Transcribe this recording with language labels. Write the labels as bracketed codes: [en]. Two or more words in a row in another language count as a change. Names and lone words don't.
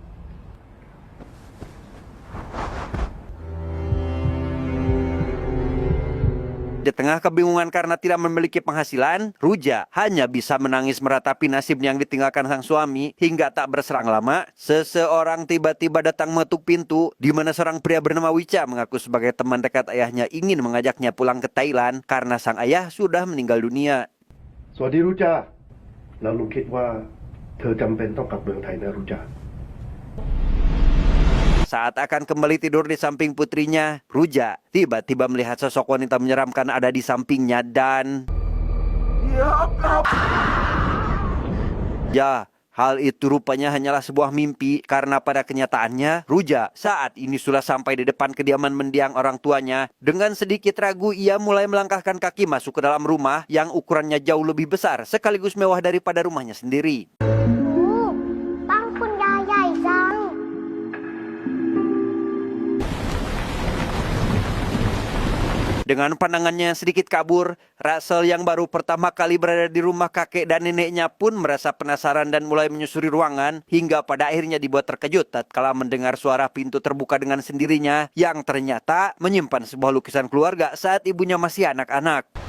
[id] Di tengah kebingungan karena tidak memiliki penghasilan, Ruja hanya bisa menangis meratapi nasib yang ditinggalkan sang suami. Hingga tak berserang lama, seseorang tiba-tiba datang mengetuk pintu, di mana seorang pria bernama Wicha mengaku sebagai teman dekat ayahnya ingin mengajaknya pulang ke Thailand karena sang ayah sudah meninggal dunia. [th] สวัสดีรู้จักแล้วลุงคิดว่าเธอจำเป็นต้องกลับเมืองไทยนะรู้จัก [id] Saat akan kembali tidur di samping putrinya, Ruja tiba-tiba melihat sosok wanita menyeramkan ada di sampingnya dan... Ya, hal itu rupanya hanyalah sebuah mimpi karena pada kenyataannya, Ruja saat ini sudah sampai di depan kediaman mendiang orang tuanya. Dengan sedikit ragu, ia mulai melangkahkan kaki masuk ke dalam rumah yang ukurannya jauh lebih besar sekaligus mewah daripada rumahnya sendiri. [th] บ้านคุณยายใหญ่จัง [id] Dengan pandangannya yang sedikit kabur, Russell yang baru pertama kali berada di rumah kakek dan neneknya pun merasa penasaran dan mulai menyusuri ruangan hingga pada akhirnya dibuat terkejut tatkala mendengar suara pintu terbuka dengan sendirinya yang ternyata menyimpan sebuah lukisan keluarga saat ibunya masih anak-anak.